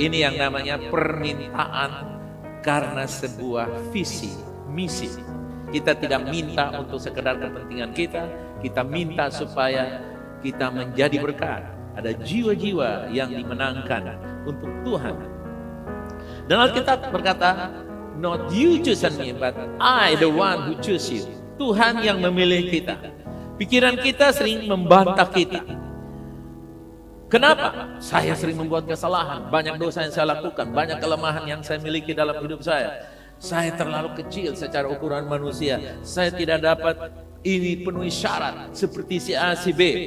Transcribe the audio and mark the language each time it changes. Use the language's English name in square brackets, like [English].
[Indonesian] Ini yang namanya permintaan karena sebuah visi, misi. Kita tidak minta untuk sekedar kepentingan kita, kita minta supaya kita menjadi berkat. Ada jiwa-jiwa yang dimenangkan untuk Tuhan. Dan Alkitab berkata, [English] not you choose me, but I the one who choose you. [Indonesian] Tuhan yang memilih kita. Pikiran kita sering membantah kita. Kenapa? Saya sering membuat kesalahan, banyak dosa yang saya lakukan, banyak kelemahan yang saya miliki dalam hidup saya. Saya terlalu kecil secara ukuran manusia. Saya tidak dapat ini penuhi syarat seperti si A, si B.